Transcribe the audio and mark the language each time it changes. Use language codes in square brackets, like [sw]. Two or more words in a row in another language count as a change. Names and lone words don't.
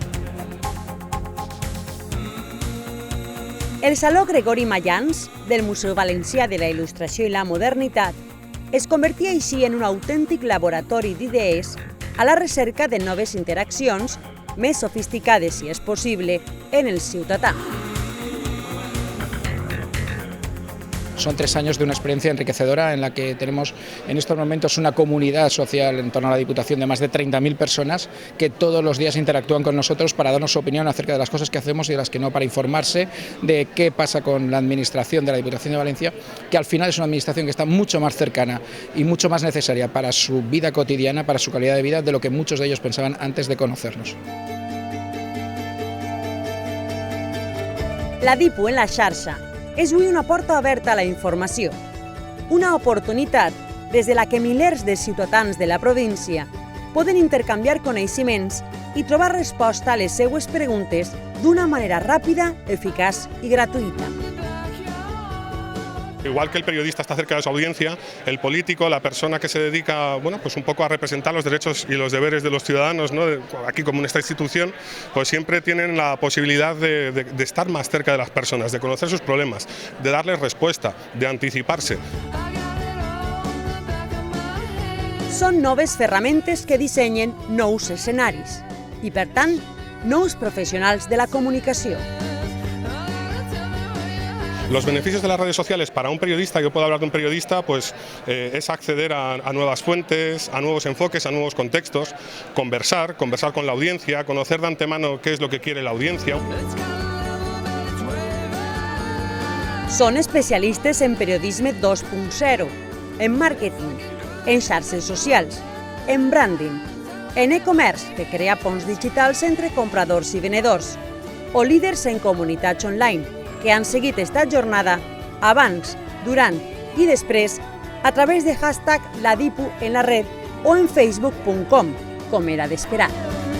[ca] El Saló Gregori Mayans, del Museu Valencià de la Il·lustració i la Modernitat, es convertia així en un autèntic laboratori d'idees a la recerca de noves interaccions, més sofisticades, si és possible, en el ciutadà. [es] Son 3 años de una experiencia enriquecedora en la que tenemos en estos momentos una comunidad social en torno a la Diputación de más de 30.000 personas que todos los días interactúan con nosotros para darnos su opinión acerca de las cosas que hacemos y de las que no, para informarse de qué pasa con la administración de la Diputación de Valencia, que al final es una administración que está mucho más cercana y mucho más necesaria para su vida cotidiana, para su calidad de vida, de lo que muchos de ellos pensaban antes de conocernos. [ca] La Dipu en la xarxa és avui una porta oberta a la informació, una oportunitat des de la que milers de ciutadans de la província poden intercanviar coneixements i trobar resposta a les seues preguntes d'una manera ràpida, eficaç i gratuïta. [es] Igual que el periodista está cerca de su audiencia, el político, la persona que se dedica, pues un poco a representar los derechos y los deberes de los ciudadanos, ¿no? Aquí como en esta institución, pues siempre tienen la posibilidad de estar más cerca de las personas, de conocer sus problemas, de darles respuesta, de anticiparse. [ca] Són noves ferramentes que dissenyen nous escenaris i, per tant, nous professionals de la comunicació. [es] Los beneficios de las redes sociales para un periodista, yo puedo hablar de un periodista, pues es acceder a nuevas fuentes, a nuevos enfoques, a nuevos contextos, conversar con la audiencia, conocer de antemano qué es lo que quiere la audiencia. [ca] Són especialistes en periodisme 2.0, en màrqueting, en xarxes socials, en branding, en e-commerce, que crea ponts digitals entre compradors i venedors, o líders en comunitats online, que han seguit esta jornada abans, durant i després a través de #LaDipu en la red o en facebook.com, com era d'esperar.